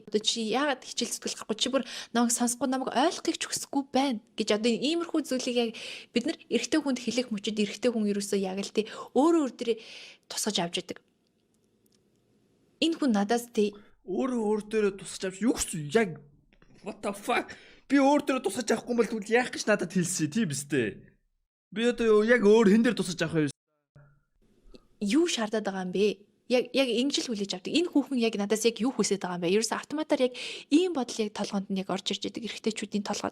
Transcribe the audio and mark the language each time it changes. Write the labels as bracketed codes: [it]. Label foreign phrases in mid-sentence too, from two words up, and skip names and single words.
[mn] Одоо чи яагаад хичээл зүтгэл гарахгүй чи бүр намайг сонсохгүй намайг ойлгохыг ч хүсэхгүй байна гэж одоо иймэрхүү зүйлийг яг бид нар эрэгтэй хүнд хэлэх мөчөд эрэгтэй хүн ерөөсөө яг л тий өөрөө өөр тусгаж авч яадаг. Энэ хүн надаас тий Өөр дээрээ тусгаж авч юу гэсэн яг [en] what the fuck [mn] би өөр дээрээ тусгаж авахгүй бол тэгвэл яах гэж надад хэлсэн тийм үстэй. Би одоо яг өөр хэн дээр тусгаж авах юм? юу шаардаад байгаа юм бэ? Яг ингэж л хүлээж авдаг. Энэ хүүхэн яг надаас яг юу хүсэж байгаа юм бэ? Ерөөсө автоматар яг ийм бодол яг толгоонд нь яг орж ирж байдаг эрэгтэйчүүдийн толгойд.